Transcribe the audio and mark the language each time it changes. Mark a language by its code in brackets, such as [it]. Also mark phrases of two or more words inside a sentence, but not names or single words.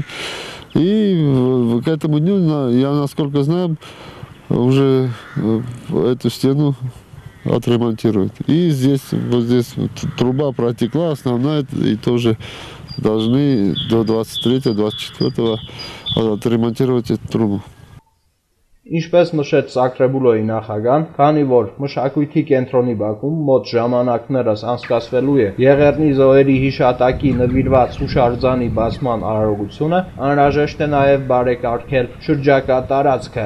[ru] И к этому дню, я насколько знаю, уже эту стену отремонтируют. И здесь, вот здесь труба протекла, основная, и тоже должны до 23-24 отремонтировать эту трубу. [hy] Ինչպես նշեց Սակրեբուլոյի նախագահան, քանի որ մշակույթի կենտրոնի բակում մոտ ժամանակներս անցկացվելու է Եղեռնի զոհերի հիշատակի նվիրված հուշարձանի բացման արարողությունը, անհրաժեշտ է նաև բարեկարգել շրջակա տարածքը։